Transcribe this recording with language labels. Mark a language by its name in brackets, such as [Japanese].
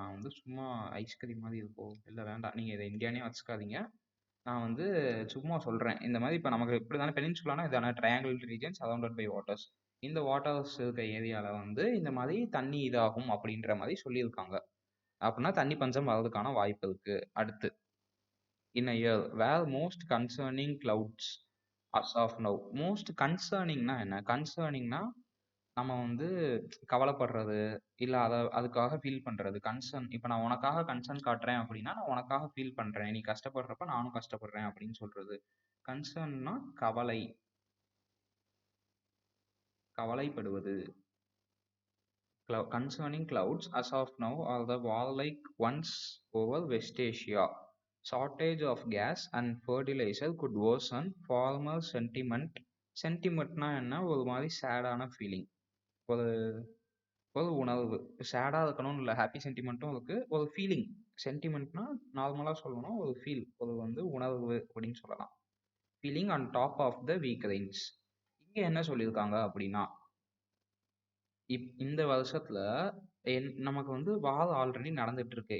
[Tamil] நான் வந்து சும்மா ஐஸ்கிரீம் மாதிரி இருக்கும், இல்லை வேண்டாம் நீங்கள் இதை இந்தியானே வச்சுக்காதீங்க, நான் வந்து சும்மா சொல்கிறேன். இந்த மாதிரி இப்போ நமக்கு இப்படி தானே பெனின்சுலானா இதான triangle region surrounded by waters. இந்த வாட்டர்ஸ் இருக்க ஏரியாவில் வந்து இந்த மாதிரி தண்ணி இதாகும் அப்படின்ற மாதிரி சொல்லியிருக்காங்க. அப்படின்னா தண்ணி பஞ்சம் வர்றதுக்கான வாய்ப்பு இருக்கு. அடுத்து இன் [English] a year where most concerning clouds as of now. [Tamil] Most கன்சர்னிங்னா என்ன? கன்சர்னிங்னா நம்ம வந்து கவலைப்படுறது, இல்லை அதுக்காக ஃபீல் பண்றது. கன்சர்ன், இப்போ நான் உனக்காக கன்சர்ன் காட்டுறேன் அப்படின்னா நான் உனக்காக ஃபீல் பண்றேன், நீ கஷ்டப்படுறப்ப நானும் கஷ்டப்படுறேன் அப்படின்னு சொல்றது. கன்சர்ன்னா கவலைப்படுவது. [English] Concerning clouds as of now are the warlike ones over West Asia. Shortage of gas and fertilizer could worsen farmer sentiment. [Tamil] சென்டிமெண்ட்னா என்ன? ஒரு மாதிரி சேடான ஃபீலிங், ஒரு ஒரு உணர்வு. சேடாக இருக்கணும்னு இல்லை, ஹாப்பி சென்டிமெண்ட்டும் இருக்கு, ஒரு ஃபீலிங். சென்டிமெண்ட்னா நார்மலா சொல்லணும் ஒரு ஃபீல், ஒரு வந்து உணர்வு அப்படின்னு சொல்லலாம். [English] Feeling on top of the week rains. [Tamil] இங்க என்ன சொல்லியிருக்காங்க அப்படின்னா, இந்த வருஷத்துல நமக்கு வந்து வார் ஆல்ரெடி நடந்துட்டு இருக்கு.